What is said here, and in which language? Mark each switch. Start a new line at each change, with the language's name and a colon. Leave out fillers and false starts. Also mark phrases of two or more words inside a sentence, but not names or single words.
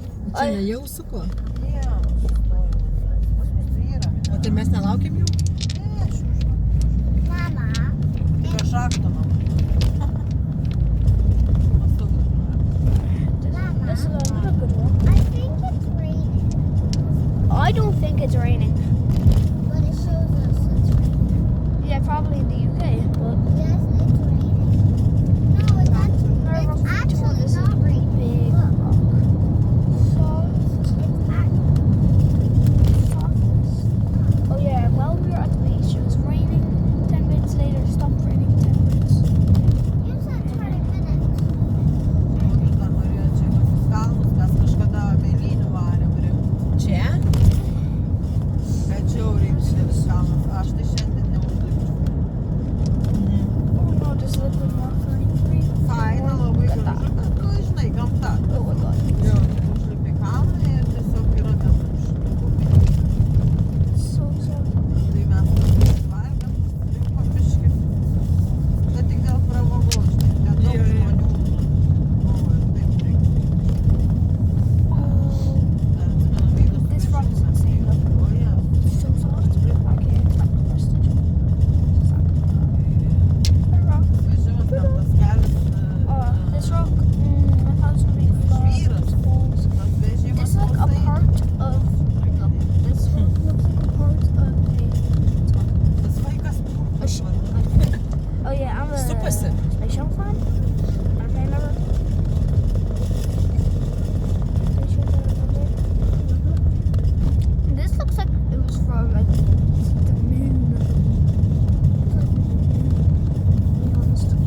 Lithuanian: Čia ne jau su ko? Jie sustojo. Pas mus yra. O tai mes nelaukiam jau? Ne, aš už Mama. Be šakto mama.
English: This is another good one. I think it's raining. I don't think it's raining. But it shows us it's raining. Yeah, probably in the UK. But yes, it's raining. No, it's actually not raining. Big rock. Soft. It's softness. Oh yeah, while we were at the beach, it was raining. 10 minutes later, it stopped raining. 10 minutes. You said 20 minutes.
Lithuanian: Dar norėjo čia tokius kalnus, mes kažkada mėlynių varėm prie. Čia? Bet žiauriai didelis kalnas. Aš tai šiandien neužlipčiau.
English: Oh no, this liquid rock running free.
Lithuanian: Faina, labai gražu, bet, nu, žinai, gamta.
English: Oh my god.
Lithuanian: Jo. Užlipi kalną ir tiesiog yra ten
English: So sad.
Lithuanian: Tai mes varėm, rinkom biškį. Bet tik dėl pramogos, žinai, ten daug Jo, jo. žmonių. O, ir taip reikia.
English: Oh,
Lithuanian: Dar atsimenu, vyrus
English: this rock is
Lithuanian: vežimą.
English: insane. Look.
Lithuanian: O, jie.
English: So soft. I can't type the message. A rock.
Lithuanian: Vežimas ten tas kelias.
English: Oh, this rock. I thought it was gonna be flat.
Lithuanian: Žvyras.
English: It's balls.
Lithuanian: Tas vežimas
English: This is like a
Lithuanian: toksai.
English: part of. Look, this rock looks like a part of a.
Lithuanian: Tas vaikas
English: A sh- oh yeah, I'm a
Lithuanian: Supasi.
English: Space Shuttle fan. Okay, remember? Space Shuttle, remember? This looks like it was from like the moon. It's like the moon, to be honest.